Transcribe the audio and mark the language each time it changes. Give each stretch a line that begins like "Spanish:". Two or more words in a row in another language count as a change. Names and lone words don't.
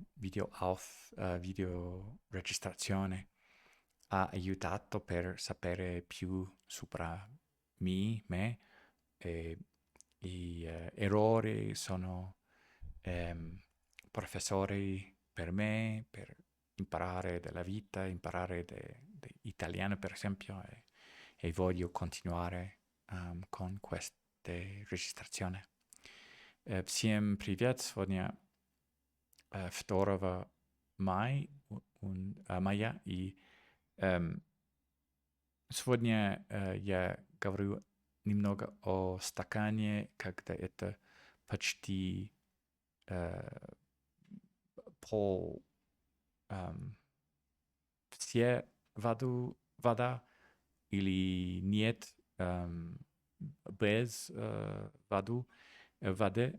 Italian: video registrazione ha aiutato per sapere più sopra me e i errori sono ehm, professori per me, per imparare della vita, imparare italiano per esempio e voglio continuare con queste registrazioni.
Russian: Всем привет! Сегодня 2 мая, и эм, сегодня я говорю немного о стакане, когда это почти э, пол эм, все вода или нет без воды.